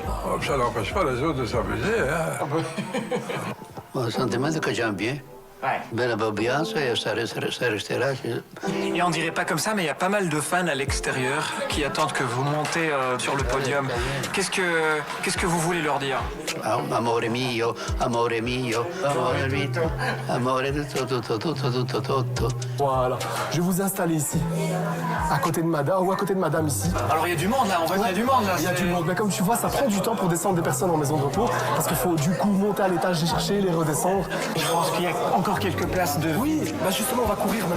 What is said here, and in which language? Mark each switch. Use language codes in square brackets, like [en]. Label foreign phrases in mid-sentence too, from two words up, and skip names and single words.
[fr] Ça n'empêche pas les autres de s'amuser. Hein. Un sentiment que j'aime bien. Ouais. Belle ambiance, et ça restera. Et on dirait pas comme ça, mais il y a pas mal de fans à l'extérieur qui attendent que vous montez sur le podium. Qu'est-ce que vous voulez leur dire? [it] Amore mio, amore mio, amore mio, amore tutto. [fr] Voilà. Je vais vous installer ici, à côté de madame, ou à côté de madame ici. Alors il y a du monde là, on voit qu'il y a du monde là. Il y a du monde. Mais comme tu vois, ça prend du temps pour descendre des personnes en maison de repos, parce qu'il faut du coup monter à l'étage, les chercher, les redescendre. Je pense qu'il y a encore quelques places de... Oui, justement, on va courir maintenant.